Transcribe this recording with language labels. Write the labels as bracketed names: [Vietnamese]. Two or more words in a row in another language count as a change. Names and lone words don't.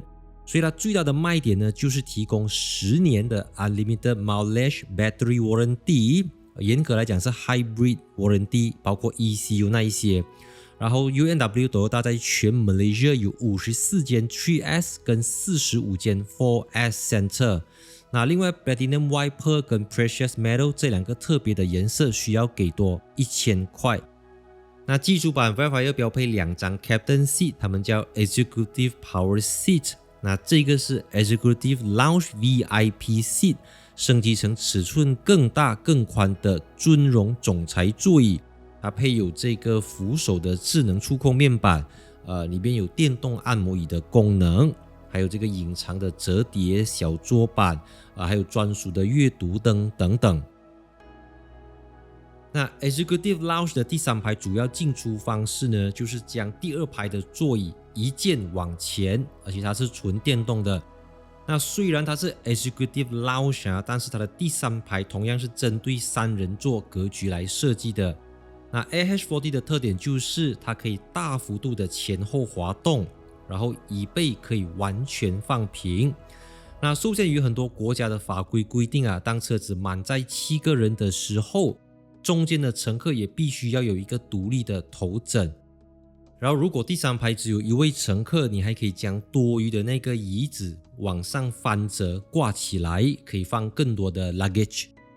[Chinese] 所以它最大的賣點呢，就是提供10年的 [English] Unlimited Mileage Battery Warranty， [Chinese] 嚴格來講是 [English] Hybrid Warranty， [Chinese] 包括 ECU 那一些。然後 UNW Toyota 在全 Malaysia 有54間 3S 跟45間 4S Center。那另外 Platinum Wiper 跟 Precious Metal 這兩個特別的顏色需要給多1000塊。那基礎版 Wildfire 標配2張 [English] Captain Seat， [Chinese] 他們叫 Executive Power Seat。那這個是 Executive Lounge VIP Seat，升級成尺寸更大更寬的尊榮總裁座椅。它配有這個扶手的智能觸控面板，裡邊有電動按摩椅的功能，還有這個隱藏的折疊小桌板，還有專屬的閱讀燈等等。那 Executive Lounge 的第3排主要進出方式呢，就是將第2排的座椅移件往前，而且它是純電動的。那雖然它是 Executive Lounge 但是它的第3排同樣是針對3人座格局來設計的。那 AH40 的特點就是它可以大幅度的前後滑動，然後椅背可以完全放平。那受限於很多國家的法規規定當車子滿載7個人的時候，中間的乘客也必須要有一個獨立的頭枕。然後如果第3排只有1位乘客，你還可以將多餘的那個椅子往上翻折掛起來，可以放更多的 luggage。